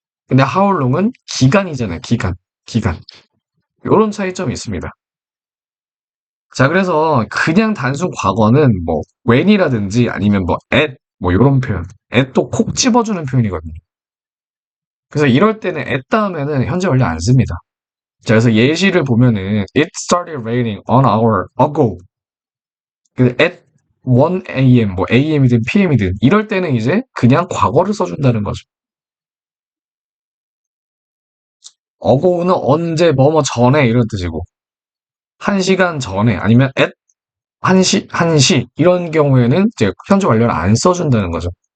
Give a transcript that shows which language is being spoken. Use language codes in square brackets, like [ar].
[ko] 근데 how long은 기간이잖아요. 기간. 요런 차이점이 있습니다. 자, 그래서 그냥 단순 과거는 뭐 when이라든지 아니면 뭐 at 뭐 요런 표현. at도 콕 집어주는 표현이거든요. 그래서 이럴 때는 at 다음에는 현재 완료 안 씁니다. 자, 그래서 예시를 보면은 [en] it started raining an hour ago. [ko] 근데 at 1 a.m. 뭐 a.m.이든 p.m.이든 이럴 때는 이제 그냥 과거를 써준다는 거죠. ago는 언제 뭐뭐 전에 이런 뜻이고 1시간 전에 아니면 at 1시 이런 경우에는 이제 현재 완료를 안 써준다는 거죠.